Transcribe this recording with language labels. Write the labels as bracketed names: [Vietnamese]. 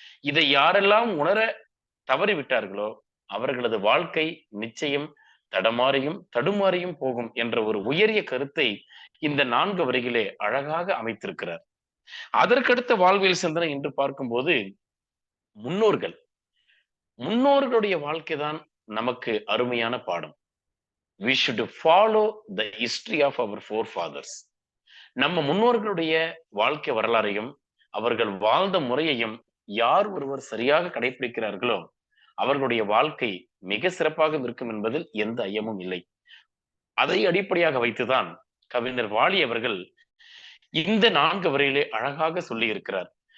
[Tamil] இதை யாரெல்லாம் உணர தவறிவிட்டார்களோ அவர்களது வாழ்க்கை நிச்சயம் தடமாறியும் தடுமாறியும் போகும் என்ற ஒரு உயரிய கருத்தை இந்த 4 வரிகளே அழகாக அமைத்திருக்கிறார். அதற்கடுத்த வாழ்வியல் சிந்தனை என்று பார்க்கும்போது முன்னோர்கள், முன்னோர்களுடைய வாழ்க்கைதான் நமக்கு அருமையான பாடம். [English] We should follow the history of our forefathers. [Tamil] நம்ம முன்னோர்களுடைய வாழ்க்கை வரலாறையும் அவர்கள் வாழ்ந்த முறையையும் யார் ஒருவர் சரியாக கடைபிடிக்கிறார்களோ அவர்களுடைய வாழ்க்கை மிக சிறப்பாக இருக்கும் என்பதில் எந்த ஐயமும் இல்லை. அதை அடிப்படையாக வைத்துதான் கவிஞர் வாலி அவர்கள் இந்த 4 வரியிலே அழகாக சொல்லி இருக்கிறார்.